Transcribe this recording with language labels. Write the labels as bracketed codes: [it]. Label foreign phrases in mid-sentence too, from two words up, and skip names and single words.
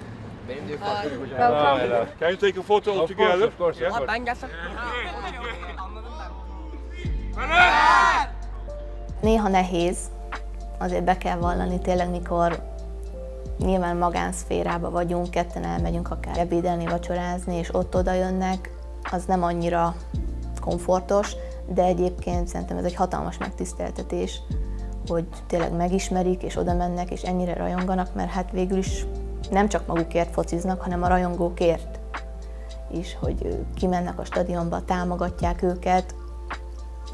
[en] Can you take a photo all together? Of course. [tr] Ben gelsem. [hu] Néha nehéz, azért be kell vallani tényleg, mikor nyilván magánszférába vagyunk, ketten elmegyünk akár ebédelni, vacsorázni, és ott oda jönnek, az nem annyira komfortos, de egyébként szerintem ez egy hatalmas megtiszteltetés, hogy tényleg megismerik, és oda mennek, és ennyire rajonganak, mert hát végül is nem csak magukért fociznak, hanem a rajongókért is, hogy kimennek a stadionba, támogatják őket.